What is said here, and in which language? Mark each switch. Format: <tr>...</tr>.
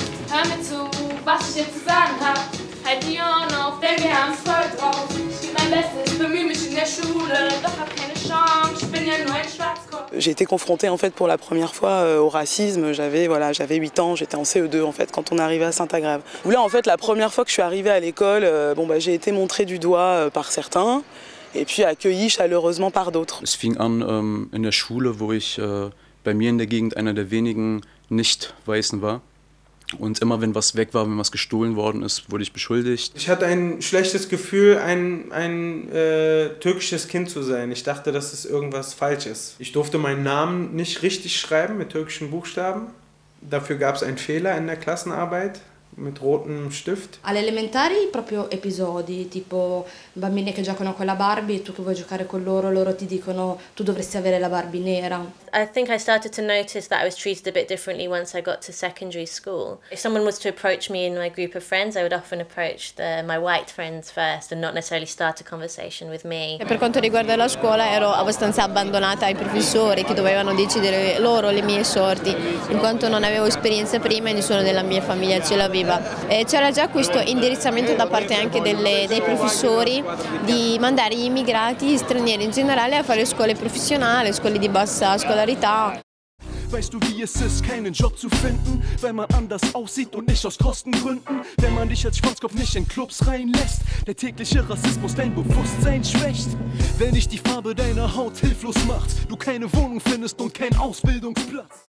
<de>Hör mir zu, was ich jetzt zu sagen habe. Halt die Ohren auf, denn wir haben's voll drauf. Ich gebe mein Bestes, bemühe mich in der Schule, doch hab keine Chance, ich bin ja nur ein Schwarzkopf.</de> <fr>J'ai été confrontée en fait pour la première fois au racisme. J'avais 8 ans, j'étais en CE2 en fait quand on arrivait à Saint-Agrève. Là en fait la première fois que je suis arrivée à l'école, j'ai été montrée du doigt par certains et puis accueillie chaleureusement par d'autres.</fr> <de>Es fing an in der Schule, wo ich bei mir in der Gegend einer der wenigen Nicht-Weißen war. Und immer wenn was weg war, wenn was gestohlen worden ist, wurde ich beschuldigt. Ich hatte ein schlechtes Gefühl, ein türkisches Kind zu sein. Ich dachte, dass es irgendwas falsch ist. Ich durfte meinen Namen nicht richtig schreiben mit türkischen Buchstaben. Dafür gab es einen Fehler in der Klassenarbeit mit rotem Stift.</de> <it>Alle elementari proprio episodi, tipo bambini che giocano con la Barbie e tu che vuoi giocare con loro, loro ti dicono tu dovresti avere la Barbie nera.</it> <en>I think I started to notice that I was treated a bit differently once I got to secondary school. If someone was to approach me in my group of friends, I would often approach my white friends first and not necessarily start a conversation with me.</en> <it>Per quanto riguarda la scuola ero abbastanza abbandonata ai professori che dovevano decidere loro le mie sorti, in quanto non avevo esperienza prima e nessuno della mia famiglia ce l'aveva. C'era già questo indirizzamento da parte anche dei professori di mandare gli immigrati stranieri in generale a fare scuole professionali, scuole di bassa scolarità.</it> <de>Weißt du, wie es ist, keinen Job zu finden, weil man anders aussieht und nicht aus Kostengründen? Wenn man dich als Schwarzkopf nicht in Clubs reinlässt, der tägliche Rassismus dein Bewusstsein schwächt. Wenn dich die Farbe deiner Haut hilflos macht, du keine Wohnung findest und keinen Ausbildungsplatz.</de>